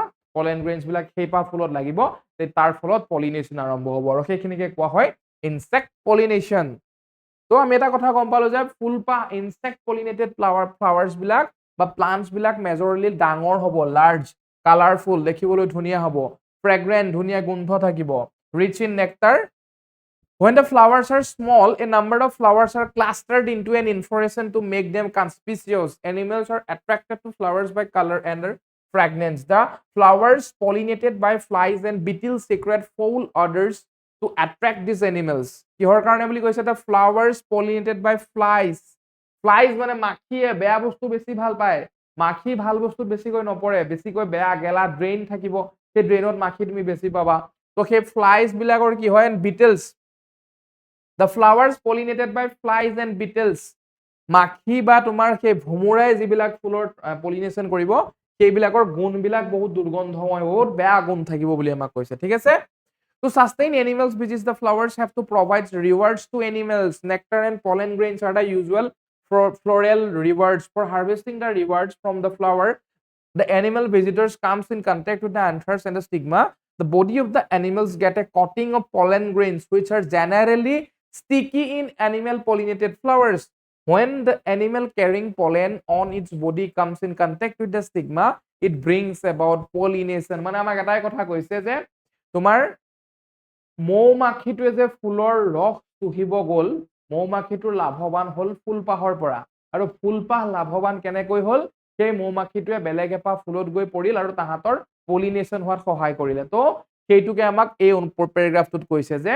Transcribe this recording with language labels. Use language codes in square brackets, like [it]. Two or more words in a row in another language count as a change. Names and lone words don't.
[en] pollen grains [as] বিলাক সেই পাহ ফুলত লাগিব তাৰ ফলত পলিনেশন আৰম্ভ হ'ব আৰু সেইখিনিকে কোৱা হয় [en] insect pollination [as] তো আমি এটা কথা গম পালো যে ফুলপাহ [en] insect pollinated flowers [as] বিলাক বা প্লান্টস বিলাক মেজৰলি ডাঙৰ হ'ব [en] large colourful [as] দেখিবলৈ ধুনীয়া হ'ব ফ্ৰেগ্ৰেন্ট ধুনীয়া গোন্ধ থাকিব [en] rich in nectar When the flowers are small, a number of flowers are clustered into an inflorescence to make them conspicuous. Animals are attracted to flowers by color and their fragrance. The flowers pollinated by flies and beetles secrete foul odors to attract these animals. [as] কিহৰ কাৰণে বুলি কৈছে [en] the flowers pollinated by flies. [as] Flies মানে মাখিয়ে বেয়া বস্তু বেছি ভাল পায়। মাখি ভাল বস্তু বেছিকৈ নপৰে, বেছিকৈ বেয়া গেলা ড্ৰেইন থাকিব, সেই ড্ৰেইনত মাখি তুমি বেছি পাবা। তো সেই ফ্লাইজ বিলাকৰ কি হয় বিটেলছ [en] The flowers pollinated by flies and beetles. [as] মাখি বা তোমাৰ সেই ভুমুৰাই যিবিলাক ফুলৰ পলিনেশ্যন কৰিব সেইবিলাকৰ গুণবিলাক বহুত দুৰ্গন্ধময় বহুত বেয়া গুণ থাকিব বুলি আমাক কৈছে ঠিক আছে [en] To sustain animals which is the flowers have to provide rewards to animals. Nectar and pollen grains are the usual floral rewards. For harvesting the rewards from the flower, the animal visitors comes in contact with the anthers and the stigma. The body of the animals get a coating of pollen grains which are generally sticky in animal pollinated flowers. When the animal carrying pollen on its body comes in contact with the stigma, it brings about pollination. [as] মানে আমাক এটাই কথা কৈছে যে তোমাৰ মৌমাখিটোৱে যে ফুলৰ ৰস চুহিব গ'ল মৌমাখিটোৰ লাভৱান হ'ল ফুলপাহৰ পৰা আৰু ফুলপাহ লাভৱান কেনেকৈ হ'ল সেই মৌমাখিটোৱে বেলেগ এপাহ ফুলত গৈ পৰিল আৰু তাহাঁতৰ পলিনেশ্যন হোৱাত সহায় কৰিলে তো সেইটোকে আমাক এই পেৰাগ্ৰাফটোত কৈছে যে